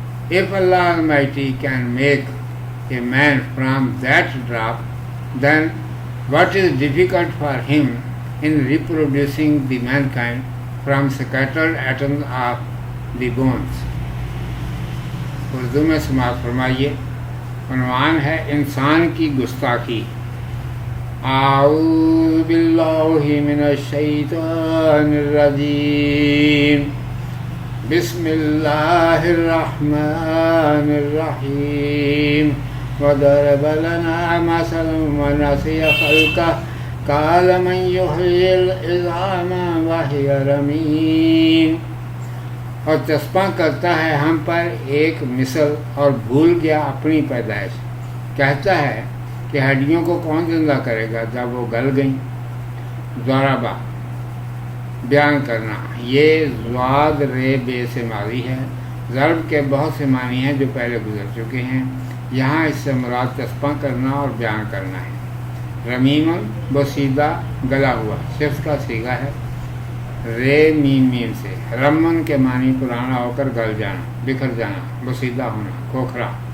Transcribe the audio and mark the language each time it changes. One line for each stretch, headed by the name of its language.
English: If Allah Almighty can make a man from that drop, then what is difficult for Him in reproducing the mankind from scattered atoms of the bones?
Urdu: Urdu میں سماعت فرمائیے. عنوان ہے انسان کی گستاخی.
Arabic: اعوذ باللہ من الشیطان الرجیم. بسم اللہ الرحمن الرحیم. وضرب لنا مثلا ونسي خلقه قال من يحيي العظام وهي رميم.
Urdu: اور چسپاں کرتا ہے ہم پر ایک مثل اور بھول گیا اپنی پیدائش. کہتا ہے کہ ہڈیوں کو کون زندہ کرے گا جب وہ گل گئیں. ضربہ بیان کرنا، یہ ضاد رے بے سے ماضی ہے۔ ضرب کے بہت سے معنی ہیں جو پہلے گزر چکے ہیں، یہاں اس سے مراد تسپاں کرنا اور بیان کرنا ہے۔ رمیمن بوسیدہ گلا ہوا، صفت کا صیغہ ہے رے میم میم سے۔ رمن کے معنی پرانا ہو کر گل جانا، بکھر جانا، بوسیدہ ہونا، کھوکھرا۔